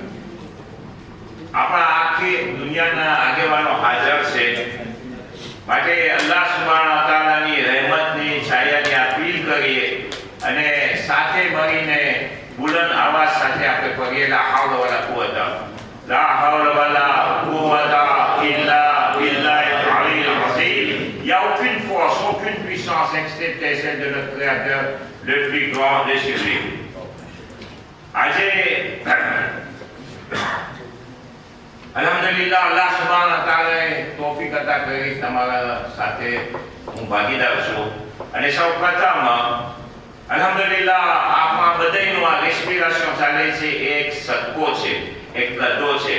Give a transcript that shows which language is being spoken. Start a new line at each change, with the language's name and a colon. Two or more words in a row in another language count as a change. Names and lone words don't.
Gujarati: આપણા આખી દુનિયાના આગેવાનો હાજર છે, માટે
Arabic: الله سبحانه وتعالى
Gujarati: રહેમતની છાયાની અપીલ કરીએ અને સાથે મળીને બુલંદ અવાજ સાથે આપણે પડીએ
Arabic: لا حول ولا قوة إلا بالله العلي العظيم.
French: Il n'y a aucune force, aucune puissance excepté celle de notre Créateur, le plus grand des cieux.
Gujarati: આજે
Arabic: الحمد لله الله سبحانه وتعالى
Gujarati: તૌફીક અતા કરી તમારા સાથે હું ભાગીદાર છું. અને સૌપ્રથમ અલ્હમ્દુલિલ્લાહ આપણા બધાયનું આ રેસ્પિરેશન ચાલે છે, એક સદકો છે, એક ગદ્દો છે.